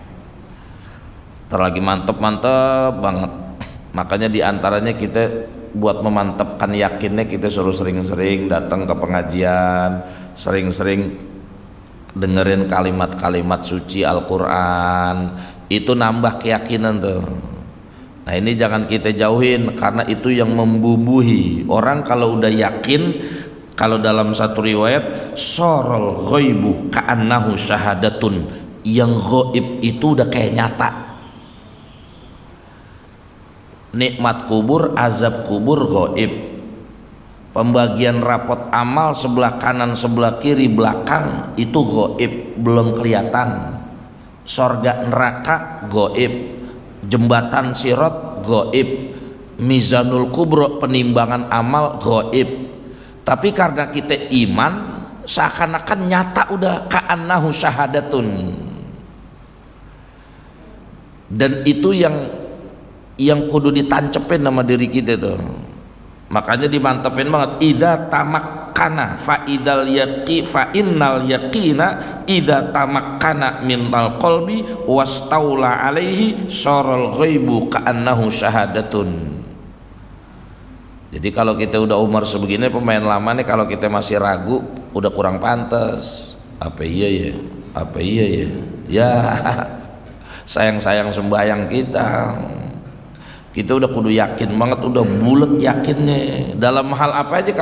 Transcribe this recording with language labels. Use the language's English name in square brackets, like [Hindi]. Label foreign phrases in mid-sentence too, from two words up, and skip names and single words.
[Indonesian] Terlagi mantep banget, makanya diantaranya kita buat memantapkan yakinnya, kita suruh sering-sering datang ke pengajian, sering-sering dengerin kalimat-kalimat suci Al-Quran, itu nambah keyakinan tuh. Nah ini jangan kita jauhin, karena itu yang membubuhi orang. Kalau udah yakin, kalau dalam satu riwayat [Arabic] صار الغيب كأنه شهادة, [Indonesian] yang ghaib itu udah kayak nyata. Nikmat kubur, azab kubur gaib. Pembagian rapot amal sebelah kanan, sebelah kiri, belakang itu gaib, belum kelihatan. Sorga neraka gaib, jembatan sirat gaib, [Arabic] ميزان الكبرى [Indonesian] penimbangan amal gaib. Tapi karena kita iman, seakan-akan nyata udah, [Arabic] كأنه شهادة. [Indonesian] Dan itu yang kudu ditancepin sama diri kita tuh. Makanya dimantepin banget, [Arabic] إذا تمكن فإذا اليقي فإن اليقين إذا تمكن من القلب واستولى عليه صار الغيب كأنه شهادة. [Indonesian] Jadi kalau kita udah umur sebegini, pemain lama nih, kalau kita masih ragu, udah kurang pantas. Apa iya ya? Apa iya ya? Ya sayang-sayang sembahyang kita. Kita udah kudu yakin banget, udah bulet yakinnya dalam hal apa aja.